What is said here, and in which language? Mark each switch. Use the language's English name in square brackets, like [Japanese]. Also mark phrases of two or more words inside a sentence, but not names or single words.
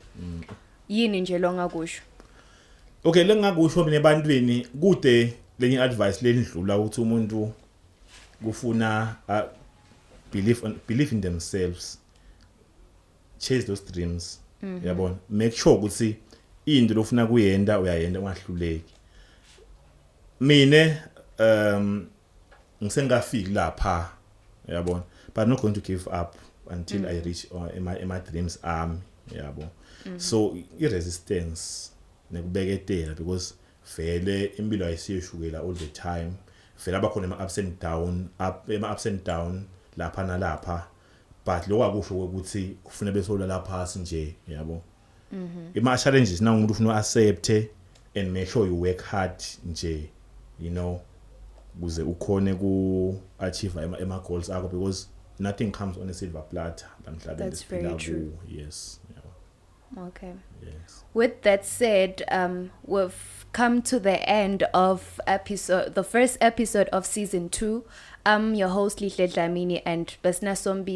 [Swati] Yini nje longakusho? Okay, lengakusho mina ebantwini kude lenye advice lenidlula ukuthi umuntu kufuna [English] believe in themselves, chase those dreams. [Swati] Yabona, [English] make sure [Swati] ukuthi into lofuna kuyenda uyayenda ungahluleki. Mina ngisengafiki lapha, yabona, [English] but I'm not going to give up until I reach my dreams yabo. So resistance [Swati] nekubeketela, because vele impilo ayisiyeshukela [English] all the time. [Swati] Vele abakhona ama- [English] ups and down [Swati] lapha nalapha, but lokho akusho ukuthi kufuna besola lapha nje, yabo. Ima challenges na umuntu ufuna [English] accept and make sure you work hard [Swati] nje, kuze ukhone ku achieve ema goals akho, [English] because nothing comes on a silver platter. That's very true. Yes. Okay. Yes. With that said, we've come to the end of the first episode of season 2. I'm your host Lihle Dlamini and Besna Sombisi.